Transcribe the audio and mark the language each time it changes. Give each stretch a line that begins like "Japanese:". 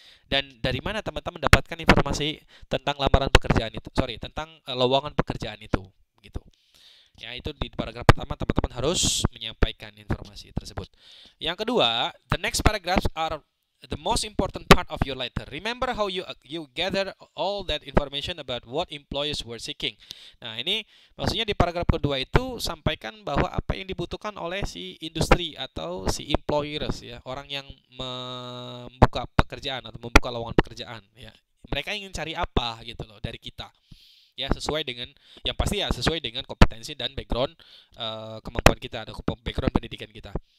Indonesian: Dan dari mana teman-teman dapatkan informasi tentang lamaran pekerjaan itu, tentang lowongan pekerjaan itu gitu. Ya, itu di paragraf pertama teman-teman harus menyampaikan informasi tersebut. Yang kedua,
English: the next paragraphs are the most important part of your letter. Remember how you gather all that information about what employers were seeking.
Indonesian: Nah, ini maksudnya di paragraf kedua itu sampaikan bahwa apa yang dibutuhkan oleh si industri atau si employers ya, orang yang membuka pekerjaan atau membuka lowongan pekerjaan ya. Mereka ingin cari apa gitu loh dari kita. Ya, sesuai dengan yang pasti ya, sesuai dengan kompetensi dan background kemampuan kita atau background pendidikan kita.